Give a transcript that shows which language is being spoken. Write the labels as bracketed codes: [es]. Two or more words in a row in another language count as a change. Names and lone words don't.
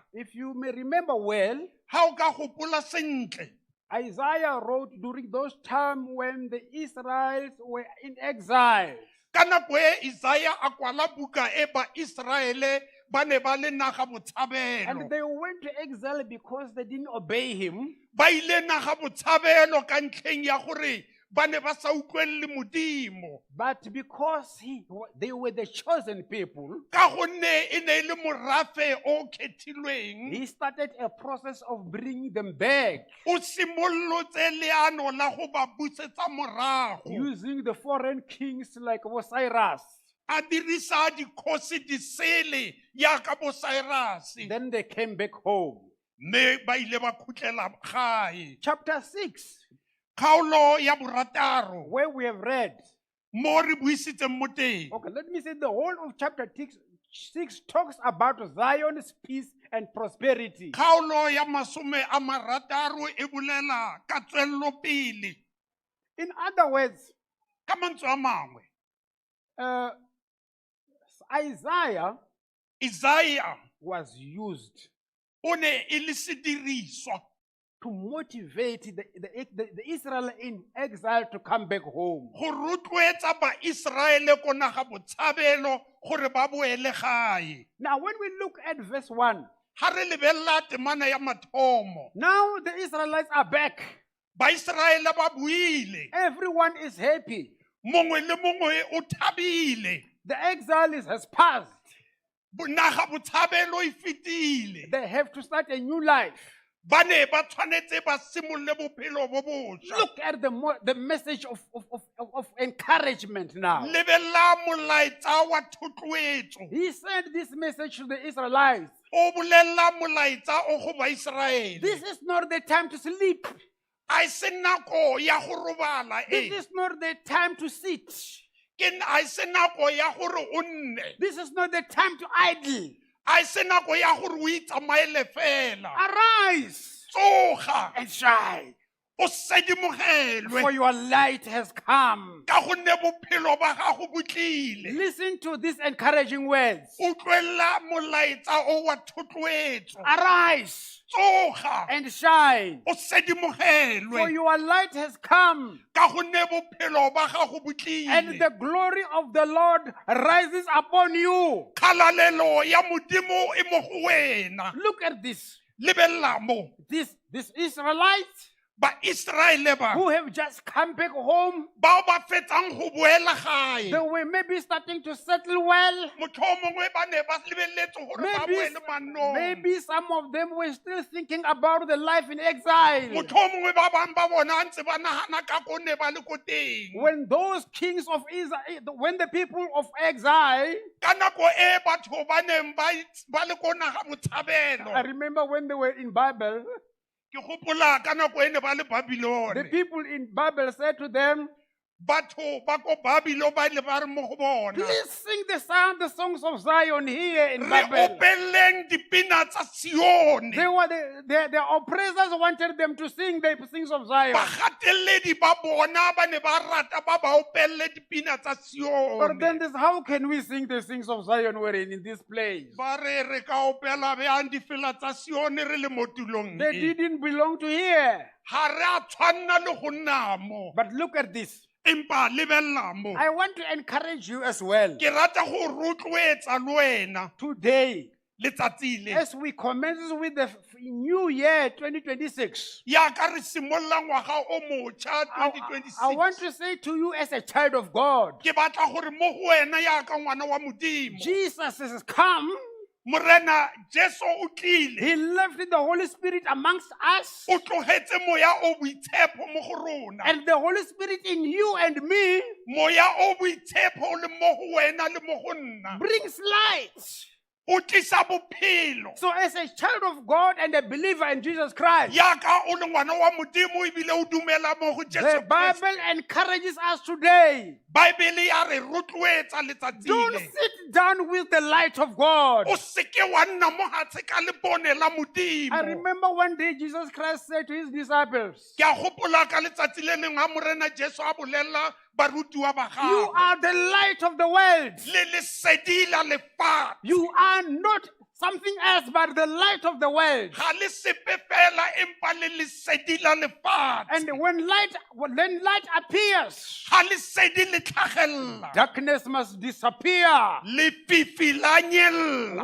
[en] If you may remember well, [tn] Ha o ka gopola sentle, [en] Isaiah wrote during those times when the Israelites were in exile. [tn] ka nako e Isaiah a kwala buka e ba Israele ba ne ba le naga botshabelo. [en] And they went to exile because they didn't obey him. [tn] Ba ile naga botshabelo ka ntlheng ya gore ba ne ba sa utlwelle Modimo. [en] But because they were the chosen people, [tn] Ka gonne e ne le morafe o kgethilweng. [en] he started a process of bringing them back [tn] O simollotse leano la go ba busetsa morago. [en] using the foreign kings like Cyrus. [tn] A dirisa dikgosi di sele yaka bo Cyrus. [en] Then they came back home. [tn] Mme ba ile ba khutlela gae. [en] Chapter 6, [tn] Kgaolo ya borataro [en] where we have read. [tn] mo re buisitseng mo teng. [en] Okay, let me say the whole of chapter 6 talks about Zion's peace and prosperity. [tn] Kgaolo ya masome a marataro e bolela ka tswellopele. [en] In other words, [tn] Ka mantswe a mangwe, [en] Isaiah was used [tn] o ne e le sediriswa [en] to motivate the Israel in exile to come back home. [tn] go rotloetsa ba-Israele ko naga botshabelo gore ba boele gae. [en] Now, when we look at verse 1, [tn] Ha re lebelela temana ya mathomo, [en] now the Israelites are back. [tn] ba-Israele ba buile, [en] Everyone is happy. [tn] mongwe le mongwe o thabile. [en] The exile has passed. [tn] naga botshabelo e fetile [en] They have to start a new life. [tn] ba ne ba tshwanetse ba simolle bophelo bo botjha [en] Look at the message of encouragement now. [tn] lebella molaetsa wa thotloetso [en] He sent this message to the Israelites. [tn] o bolella molaetsa o go Baiseraele [en] This is not the time to sleep. [tn] a se nako ya go robala [en] This is not the time to sit. [tn] a se nako ya gore o nne [en] This is not the time to idle. [tn] a se nako ya gore o itsamaele fela [en] Arise [tn] tsoga [en] and shine, [tn] o sedimogelwe [en] for your light has come. [tn] ka gonne bophelo ba gago bo tlile [en] Listen to these encouraging words. [tn] o tloela molaetsa o wa thotloetso [en] Arise [tn] tsoga [en] and shine, [tn] o [en] for [tn] sedimogelwe [en] your light has come, [tn] ka gonne bophelo ba gago bo [en] and [tn] tlile [en] the glory of the Lord rises upon you. [tn] kgalalelo ya modimo e mo go wena [en] Look at this. [tn] lebella mo [en] These Israelites [tn] Baiseraele ba [en] who have just come back home, [tn] bao ba fetsang go boela gae [en] they were maybe starting to settle well. [tn] motlhomongwe ba ne ba lebeletse gore ba boele mannong [en] Maybe some of them were still thinking about the life in exile. [tn] motlhomongwe ba bang ba bona ntse ba nagana ka go ne ba le ko teng [en] When those kings of Israel, when the people of exile, [tn] ka nako e batho ba neng ba le ko naga [en] I [tn] botshabelo [en] remember when they were in Babel, [tn] ke gopola ka nako e ne ba le [en] the [tn] Babilone [en] people in Babel said to them, [tn] batho ba ko Babilo ba ile ba re mo go bona [en] please sing the songs of Zion here in [tn] re [en] Babel. [tn] opeleng dipina tsa Sione [en] The oppressors wanted them to sing the songs of Zion. [tn] bagateledi ba bona ba ne ba rata ba ba opelle dipina tsa [en] But then [tn] Sione [en] this, how can we sing the songs of Zion when in this place? [tn] ba re ka opela bjang difela tsa Sione re le mo tulong [en] They [tn] e [en] didn't belong to here. [tn] ga re a tshwanna le go nna mo [en] But look at this. [tn] empa lebella mo [en] I want to encourage you as well [tn] ke rata go rotloetsa le wena [en] today [tn] letsatsi le [en] as we commence with the new year 2026. [tn] ya ka re simolola ngwaga o motšha [en] I want [tn] 2026 [en] to say to you as a child of God, [tn] ke batla gore mo go wena ya ka ngwana wa modimo [en] Jesus has come. [tn] morena Jesu o tlile [en] He left the Holy Spirit amongst us. [tn] o tlogetse moya o boitshepo mo go rona [en] And the Holy Spirit in you and me [tn] moya o boitshepo le mo go wena le mo go nna [en] brings light. [tn] o tlisa bophelo [en] So as a child of God and a believer in Jesus Christ, [tn] yaka o le ngwana wa modimo ebile o dumela mo go [en] the [tn] Jesu Kriste [en] Bible encourages us today. [tn] Baebele ya re rotloetsa letsatsi [en] Don't [tn] le [en] sit down with the light of God. [tn] o seke wa nna mo gatshe ka lebone la [en] I [tn] modimo [en] remember one day Jesus Christ said to his disciples, [tn] ke a gopola ka letsatsi le lengwe a morena Jesu a bolelela barutiwa ba [en] you [tn] gagwe [en] are the light of the world. [tn] le lesedi la lefatshe [en] You are not something else but the light of the world. [tn] ga le sepe fela empa le lesedi la lefatshe [en] And when light appears, [tn] ga lesedi le tlhagelela [en] darkness must disappear, [tn] lefifi la nyella